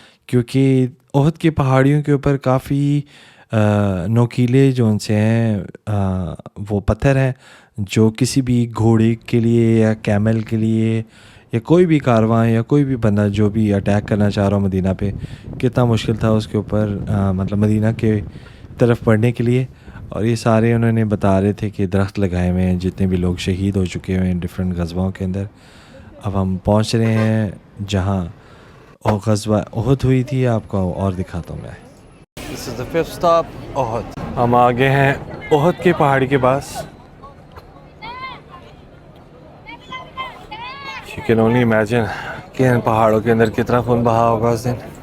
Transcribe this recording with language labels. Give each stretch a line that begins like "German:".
Urdu: کیونکہ احد کی پہاڑیوں کے اوپر کافی نوکیلے جو ان سے ہیں وہ پتھر ہیں جو کسی بھی گھوڑے کے لیے یا کیمل کے لیے یا کوئی بھی کارواں یا کوئی بھی بندہ جو بھی اٹیک کرنا چاہ رہا ہو مدینہ پہ, کتنا مشکل تھا اس کے اوپر مطلب مدینہ کے طرف پڑھنے کے لیے. اور یہ سارے انہوں نے بتا رہے تھے کہ درخت لگائے ہوئے ہیں جتنے بھی لوگ شہید ہو چکے ہوئے ہیں ڈفرینٹ غزووں کے اندر. اب ہم پہنچ رہے ہیں جہاں غزوہ احد ہوئی تھی, آپ کو اور دکھاتا ہوں میں.
English: This is the 5th stop, Uhud.
Urdu: ہم آگے ہیں احد کی پہاڑی کے پاس.
English: You can only imagine
Urdu: کہ ان پہاڑوں کے اندر کتنا خون بہا ہوگا اس دن.